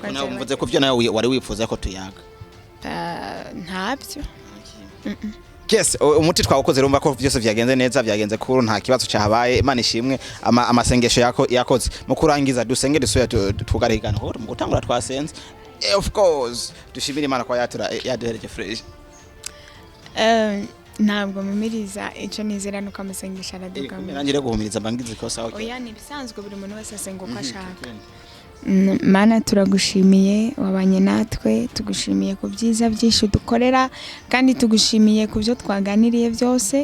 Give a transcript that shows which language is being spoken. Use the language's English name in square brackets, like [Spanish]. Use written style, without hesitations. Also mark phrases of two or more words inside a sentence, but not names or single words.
[Rundi] ariko nawe mvuze ko byo nawe wari wifuza ko tuyaga ntabyo. Yes, umuti twawukoze rumva ko byose vyagenze neza, vyagenze kuru nta kibazo cyahabaye. Imana ishimwe, amasengesho yakoze mu kurangiza dusenge dusoya tugarigana ho mu gutangura twasenze. [English] Of course [Rundi] dushimira Imana kwa yaduhereje fresh. Ntabwo mumiriza icyo nizera nuko amasengesho araduka. Nangire guhumiriza bangize ko sawa. Oya ni bisanzwe buri muntu wese asenga uko ashaka. Mana turagushimiye wabanye natwe, tugushimiye ku byiza byinshi dukorera kandi tugushimiye ku byo twaganiriye byose.